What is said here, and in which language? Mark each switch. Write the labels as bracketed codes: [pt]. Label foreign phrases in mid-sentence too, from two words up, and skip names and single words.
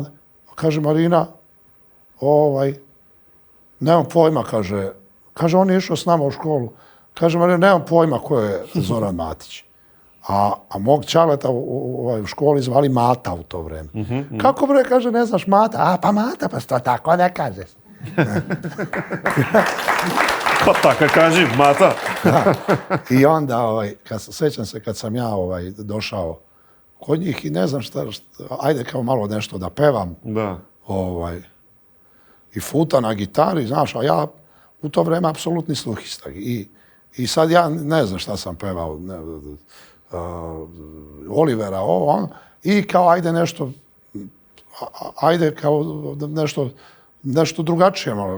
[sr] Kaže Marina, nemam pojma, kaže, on je išao s nama u školu. Kaže Marina, nemam pojma ko je Zoran Matić. A mog čaleta u školi zvali Mata u to vrijeme. Kako bre, kaže, ne znaš Mata? Pa Mata, pa to tako ne kažeš. [mk] Pa така кажи, Мата. [sr] I onda, sećam se kad sam ja došao kod njih i ne znam šta, ajde kao malo nešto da pevam. Da. I Futa na gitari, znaš, a ja u to vrijeme apsolutni sluhista. I sad ja ne znam šta sam pevao, Olivera, i kao ajde nešto, ajde kao nešto drugačije malo.